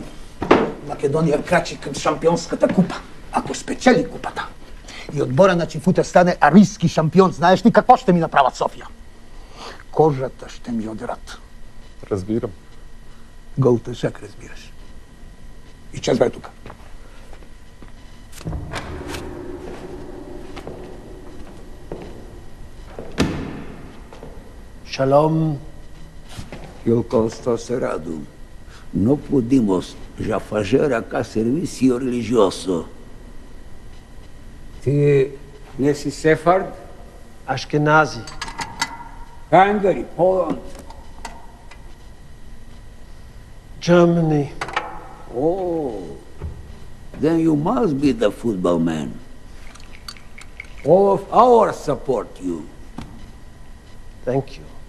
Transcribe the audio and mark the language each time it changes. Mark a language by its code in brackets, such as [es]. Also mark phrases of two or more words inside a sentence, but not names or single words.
[bg] Македония крачи към шампионската купа. Ако спечели купата и отбора на Чифута стане арийски шампион, знаеш ли какво ще ми направят София? Кожата ще ми одерат. Разбирам. Гол тъшак, разбираш. И чезвай тук. Shalom. [pt] Eu Constância Radu. Não podemos já fazer cá serviço religioso. [bg] Ти не си сефард? Ашкенази. [en] Hungary, Poland. Germany. Oh, then you must be the football man. All of ours support you. Thank you.